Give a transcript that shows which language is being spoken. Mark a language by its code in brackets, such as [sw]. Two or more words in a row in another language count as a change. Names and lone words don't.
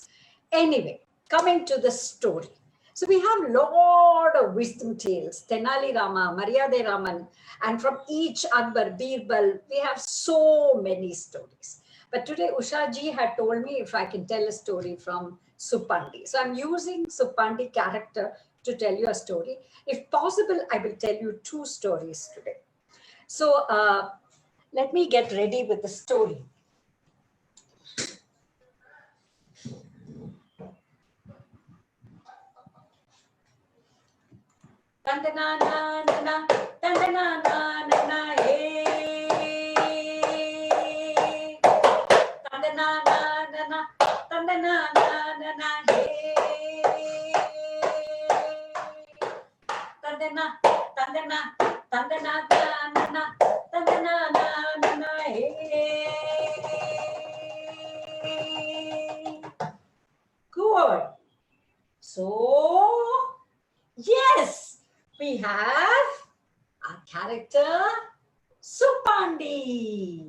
[en] Anyway, coming to the story. So we have a lot of wisdom tales, Tenali Rama, Maryade Raman, and from each Akbar, Birbal, we have so many stories. But today Usha ji had told me if I can tell a story from Supandi. So I'm using Supandi character to tell you a story. If possible, I will tell you 2 stories today. So let me get ready with the story. Tandanana, tandanana, hey. Tandanana, tandanana, hey. Tandanana, tandanana, hey. Good. So, yes, we have our character Supandi.